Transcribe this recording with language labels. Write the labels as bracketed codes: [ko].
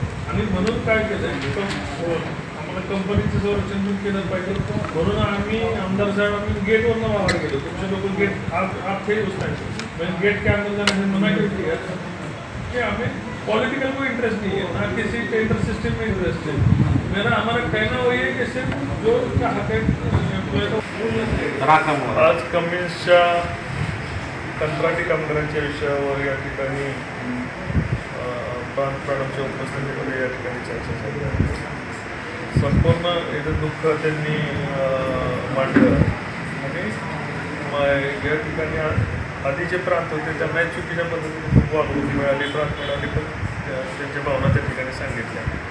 [mr] आणि म्हणून काय केलं आम्हाला कंपनीचं संरक्षण केलं पाहिजे म्हणून आम्ही आमदार साहेब आम्ही गेटवरनं बाहेर गेलो. तुमचे लोक [hi] गेट आप थे उस टाइम मैंने गेट के अंदर जाने से मना क्यों किया कि हमें पॉलिटिकल कोई इंटरेस्ट नहीं है, ना किसी टेंडर सिस्टम में इंटरेस्ट है. मेरा हमारा कहना वही है कि सिर्फ जो उनका हक है. [mr] आज कमिन्सच्या कंत्राटी कामगारांच्या विषयावर या ठिकाणी मॅडमच्या उपस्थितीमध्ये या ठिकाणी चर्चा झाली. संपूर्ण याचं दुःख त्यांनी मांडलं आणि या ठिकाणी आधीचे प्रांत होते त्यांनाही चुकीच्या पद्धतीने खूप वागणूक मिळाली, त्रास मिळाली, पण त्यांच्या भावना त्या ठिकाणी सांगितल्या.